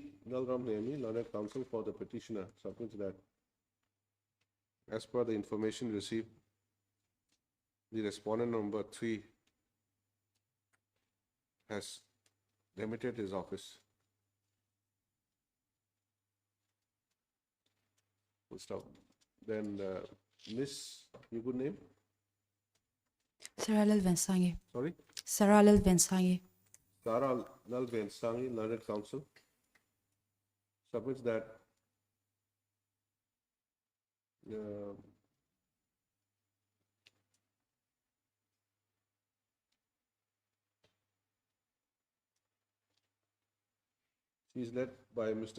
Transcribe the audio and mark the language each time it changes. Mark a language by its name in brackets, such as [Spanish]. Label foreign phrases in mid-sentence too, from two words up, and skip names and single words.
[English] Nalram Nemi, learned counsel for the petitioner, submits that as per the information received, the respondent number 3 has limited his office. Full stop. Then, Miss, your good name? Sarah Lal Vensangi. Sorry? Sarah Lal Vensangi. Sarah Lal Vensangi, learned counsel, submits that she is led by Mr.